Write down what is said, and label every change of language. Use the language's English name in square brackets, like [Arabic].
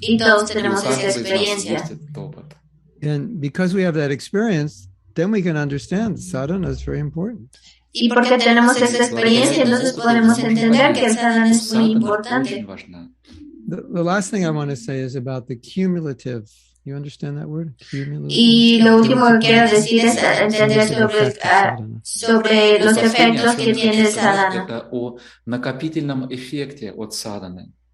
[Spanish] Y todos tenemos esa experiencia. [English] And because we have that experience, then we can understand sadhana is very important. [Spanish] Y porque tenemos esa experiencia, entonces podemos entender que el sadhana es muy importante. [English] The last thing I want to say is about the cumulative. You understand that word? Cumulative. [Spanish] Y lo último que quiero decir es entender sobre los efectos que tiene el sadhana. [Russian] Это о накопительном эффекте от садханы.